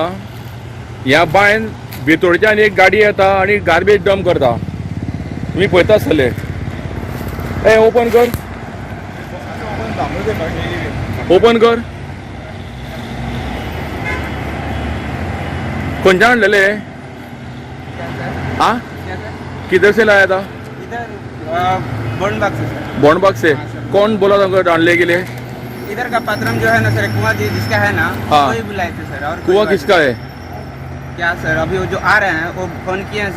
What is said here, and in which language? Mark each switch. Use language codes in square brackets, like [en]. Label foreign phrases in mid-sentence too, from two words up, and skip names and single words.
[kok] ह्या बायन भितरच्यान एक गाडी येता आणि गार्बेज डंप करता. तुम्ही पळयता आसतले. ए ओपन कर, ओपन कर. खंयच्यान हाडलेले? [hi] हाँ, किधर से लाया था? बॉन्डबाग से सर। बॉन्डबाग से। कौन बोला था डालने के लिए? इधर का पात्रम जो है ना सर, कुआं जिसका है ना, हाँ। वही बुलाए थे सर। और कुआं किसका है? क्या सर, अभी वो जो आ रहे हैं वो फोन किए हैं सर।